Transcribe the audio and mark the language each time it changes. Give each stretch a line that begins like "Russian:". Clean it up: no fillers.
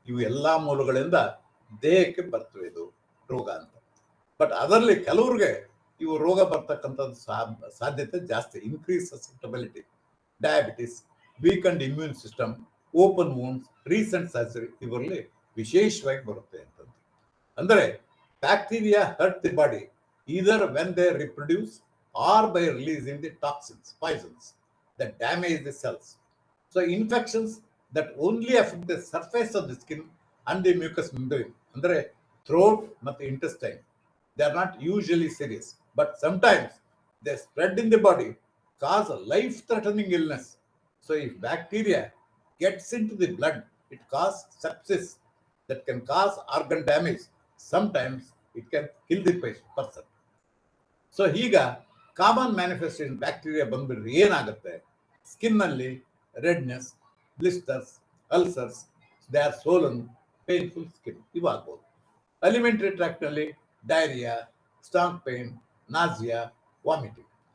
Kannada: ಇವು ಎಲ್ಲಾ ಮೂಲಗಳಿಂದ ದೇಹಕ್ಕೆ ಬರ್ತವೆ ಇದು ರೋಗ ಅಂತ. ಬಟ್ ಅದರಲ್ಲಿ ಕೆಲವ್ರಿಗೆ ಇವು ರೋಗ ಬರ್ತಕ್ಕಂಥದ್ದು ಸಾಧ್ಯತೆ ಜಾಸ್ತಿ.
English: increase susceptibility, diabetes, weakened immune system, open wounds, recent surgery
Kannada: ಇವರಲ್ಲಿ ವಿಶೇಷವಾಗಿ ಬರುತ್ತೆ ಅಂತಂದು.
English: ಅಂದರೆ bacteria hurt the body either when they reproduce or by releasing the toxins, poisons that damage the cells. So infections that only affect the surface of the skin and the mucous membrane, ಅಂದರೆ throat ಮತ್ತು intestine, they are not usually serious, but sometimes they spread in the body, cause a life-threatening illness. So if bacteria gets into the blood, it causes sepsis that can cause organ damage. Sometimes it can kill the person. So ಈಗ common manifestation bacteria
Kannada: ಬಂದ್ಬಿಟ್ರೆ ಏನಾಗುತ್ತೆ,
English: ಸ್ಕಿನ್ನಲ್ಲಿ redness, blisters, ulcers, they are swollen, painful skin ಇವಾಗ್ಬೋದು. Alimentary ಟ್ರ್ಯಾಕ್ಟ್ನಲ್ಲಿ diarrhoea, stomach pain, nausea, vomiting.